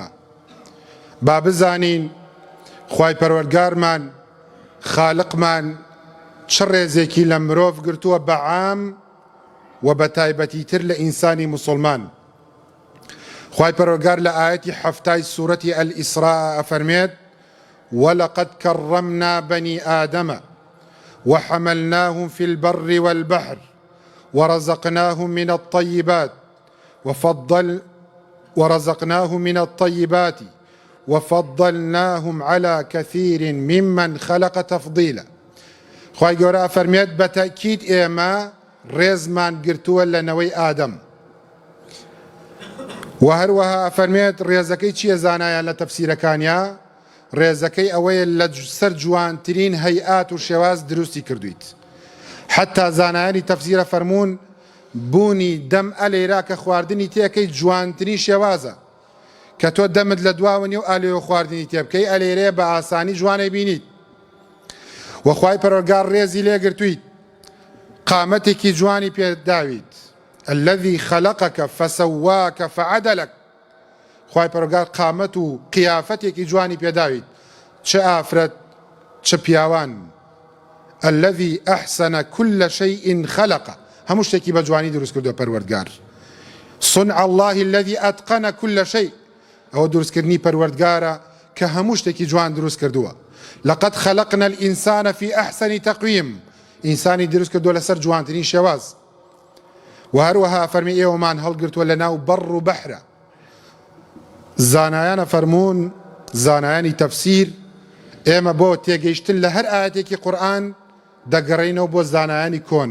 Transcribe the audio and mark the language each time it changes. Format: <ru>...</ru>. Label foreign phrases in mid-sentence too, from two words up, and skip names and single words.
<ckb>با بزانین خوای پەروەردگارمان خالقمان چ ڕێزێکی لە مرۆڤ گرتووە بەعام و بە تایبەتیتر لە ئینسانی موسڵمان. خوای پەروەردگار لە ئاەتی هەفتای سوورەتی ئەلئیسراء ئەفەرمێت</ckb> <ar>وَلَقَدْ كَرَّمْنَا بَنِي آدَمَ وحملناهم في البر والبحر ورزقناهم من الطيبات وفضلناهم على كثير ممن خلق تفضيلا.</ar> <ckb>خوای گەورە فەرمێت بەتەکید ئێمە ڕێزمان گرتووە لە نەوەی ئادەم. و هەروەها فەرمێت ڕێزەکەی چییە زانایان لە تەفسیرەکانیا؟ ڕێزەکەی ئەوەیە لە سەر جوانترین هەیئات و شێواز دروستی کردویت. حتا زانایانی تەفسیرە فەرموون بوونی دەم ئەلێرا کە خواردنی تێکەی جوانترین شێوازە کە تۆ دەمت لە دواوە نیو ئالێ خواردنی تێ بکەی ئەلێرێ بە ئاسانی جوانەی بینیت. وەخوای پەروەردگار ڕێزی لێگرتوویت، قامەتێکی جوانی پێداویت.</ckb> <ar>الذي خلقك فسواك فعدلك.</ar> <ckb>خوای پەروەردگار قامەت و قیافەتێکی جوانی پێداویت، چ ئافرەت چ پیاوان.</ckb> <ar>الذي أحسن كل شيء خلقه.</ar> <ckb>هەموو شتێکی بە جوانی دروست کردووە پەروەردگار.</ckb> <ar>صنع الله الذي أتقن كل شيء.</ar> <ckb>ئەوە دروستکردنی پەروەردگارە کە هەموو شتێکی جوان دروست کردووە.</ckb> <ar>لقد خلقنا الإنسان في أحسن تقويم.</ar> <ckb>ئینسانی دروست کردووە لەسەر جوانترین شێواز. و هەروەها فەرمی ئێوەمان هەڵگرتووە لە ناو بەڕ و بەحرە. زانایانە فەرموون، زانایانی تەفسیر، ئێمە بۆ تێگەیشتن لە هەر ئاەتێکی قورئان دەگەڕێینەوە بۆ زانایانی کۆن.</ckb>